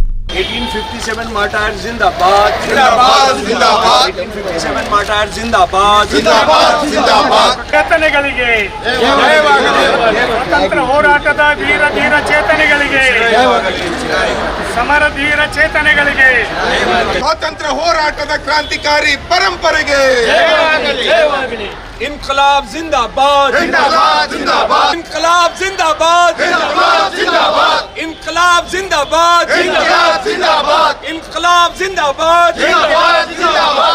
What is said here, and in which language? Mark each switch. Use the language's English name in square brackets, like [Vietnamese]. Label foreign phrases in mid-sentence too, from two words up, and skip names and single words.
[Hindi] 1857 ಮಾರ್ಟೈರ್ ज़िंदाबाद ज़िंदाबाद ज़िंदाबाद 1857 ಮಾರ್ಟೈರ್ ज़िंदाबाद ज़िंदाबाद ज़िंदाबाद [Kannada] ಚೇತನೆಗಳಿಗೆ ಜಯವಾಗಲಿ. ಸ್ವಾತಂತ್ರ್ಯ ಹೋರಾಟದ ವೀರ ಧೀರ ಚೇತನೆಗಳಿಗೆ ಸಮರ ಧೀರ ಚೇತನೆಗಳಿಗೆ ಸ್ವಾತಂತ್ರ್ಯ ಹೋರಾಟದ ಕ್ರಾಂತಿಕಾರಿ ಪರಂಪರೆಗೆ ಜಯವಾಗಲಿ. [Hindi] इनकलाब जिंदाबाद जिंदाबाद जिंदाबाद इनकलाब जिंदाबाद जिंदाबाद जिंदाबाद इनकलाब जिंदाबाद जिंदाबाद जिंदाबाद इनकलाब जिंदाबाद जिंदाबाद जिंदाबाद